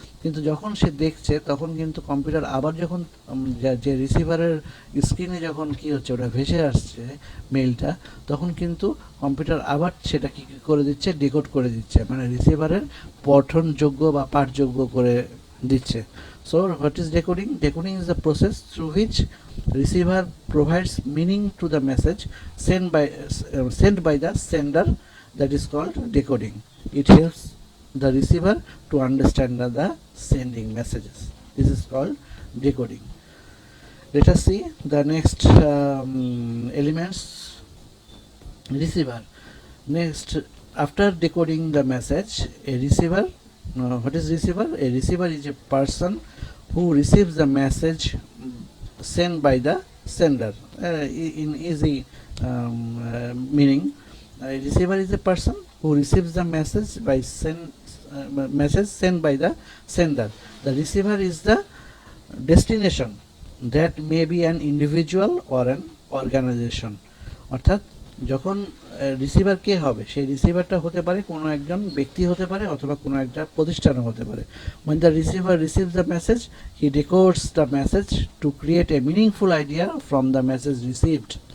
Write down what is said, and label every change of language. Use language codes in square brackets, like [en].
[bn] কিন্তু যখন সে দেখছে তখন কিন্তু কম্পিউটার আবার যখন যে রিসিভারের স্ক্রিনে যখন কি হচ্ছে, ওটা ভেসে আসছে মেইলটা, তখন কিন্তু কম্পিউটার আবার সেটা কি করে দিচ্ছে, ডিকোড করে দিচ্ছে, মানে রিসিভারের পঠনযোগ্য বা পাঠযোগ্য করে দিচ্ছে। [en] So what is decoding? Decoding is the process through which receiver provides meaning to the message sent by the sender. That is called decoding. It helps the receiver to understand the sending messages. This is called decoding. Let us see the next elements. Receiver. Next, after decoding the message, a receiver, what is receiver? A receiver is a person who receives the message sent by the sender. In easy meaning, a receiver is a person who receives the message by message sent by the sender. The receiver is the destination, that may be an individual or an organization. [bn] অর্থাৎ যখন receiver কে হবে, সেই রিসিভারটা হতে পারে কোনো একজন ব্যক্তি হতে পারে অথবা কোনো একটা প্রতিষ্ঠানও হতে পারে. [en] when the receiver receives the message, he decodes the message to create a meaningful idea from the message received.